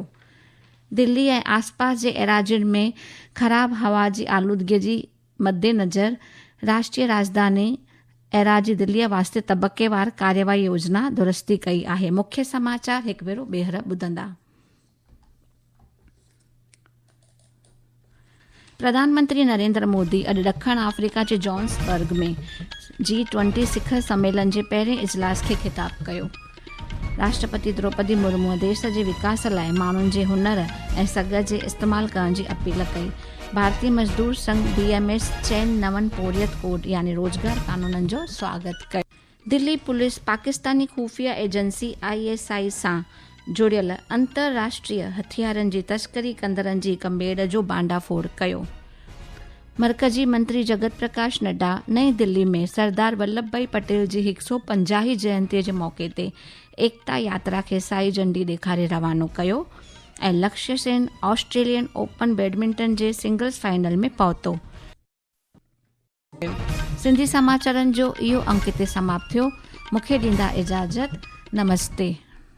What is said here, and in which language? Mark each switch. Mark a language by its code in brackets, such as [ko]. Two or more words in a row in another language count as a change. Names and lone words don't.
[sd] दिल्ली ऐं आसपास जे एराज़ियुनि में ख़राब हवा जी आलूदगीअ जी मद्देनज़र राष्ट्रीय राजधानी एराज़ी दिल्लीअ वास्ते तबक़ेवार कार्यवाही योजना दुरुस्ती कई आहे। मुख्य समाचार हिकु भेरो ॿीहर ॿुधंदा। प्रधानमंत्री नरेंद्र मोदी अॼु ॾखण अफ्रीका जे जोहान्सबर्ग में G20 शिखर सम्मेलन जे पहिरें इजलास खे ख़िताब कयो। राष्ट्रपति द्रौपदी मुर्मू देश जे विकास लाइ माण्हुनि जे हुनर ऐं सघ जे इस्तेमालु करण जी अपील कई। भारतीय मज़दूर संघ BMS 6 नवनि पोरियत कोड यानी रोज़गार कानूननि जो स्वागत कयो। दिल्ली पुलिस पाकिस्तानी खुफ़िया एजेंसी ISI सां जुड़ियल अंतर्राष्ट्रीय हथियारनि जी तस्करी कंदड़नि जी हिक मेड़ जो भांडाफोड़ कयो। मरकज़ी मंत्री जगत प्रकाश नड्डा नई दिल्ली में सरदार वल्लभ भाई पटेल जी 150 जयंतीअ जे मौक़े ते एकता यात्रा खे साई झंडी ॾेखारे रवानो कयो ऐं लक्ष्य सेन ऑस्ट्रेलियन ओपन बैडमिंटन जे सिंगल्स फाइनल में पहुतो। सिंधी समाचारनि जो इहो अंक ते समाप्त थियो। मूंखे ॾींदा इजाज़त। नमस्ते।